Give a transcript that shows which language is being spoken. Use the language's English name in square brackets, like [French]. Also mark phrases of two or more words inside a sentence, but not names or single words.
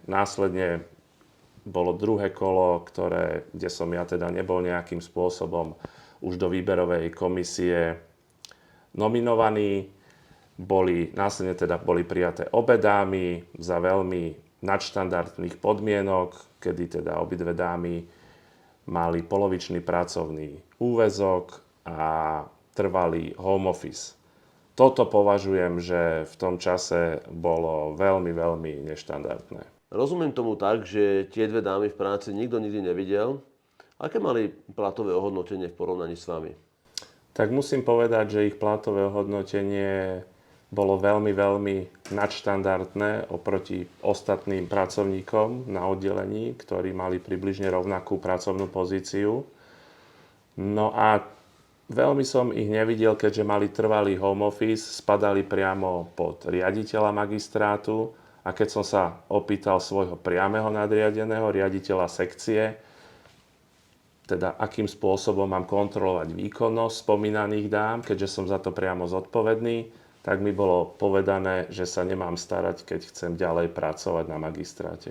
[Slovak] Následne bolo druhé kolo, kde som ja teda nebol nejakým spôsobom už do výberovej komisie nominovaní. Následne teda boli prijaté obe dámy za veľmi nadštandardných podmienok, kedy teda obidve dámy mali polovičný pracovný úväzok a trvalý [English] home office. [Slovak] Toto považujem, že v tom čase bolo veľmi, veľmi neštandardné. Rozumiem tomu tak, že tie dve dámy v práci nikto nikdy nevidel. Aké mali platové ohodnotenie v porovnaní s vami? Tak musím povedať, že ich platové ohodnotenie bolo veľmi, veľmi nadštandardné oproti ostatným pracovníkom na oddelení, ktorí mali približne rovnakú pracovnú pozíciu. No a veľmi som ich nevidel, keďže mali trvalý [English] home office, [Slovak] spadali priamo pod riaditeľa magistrátu a keď som sa opýtal svojho priameho nadriadeného, riaditeľa sekcie, teda akým spôsobom mám kontrolovať výkonnosť spomínaných dám, keďže som za to priamo zodpovedný, tak mi bolo povedané, že sa nemám starať, keď chcem ďalej pracovať na magistráte.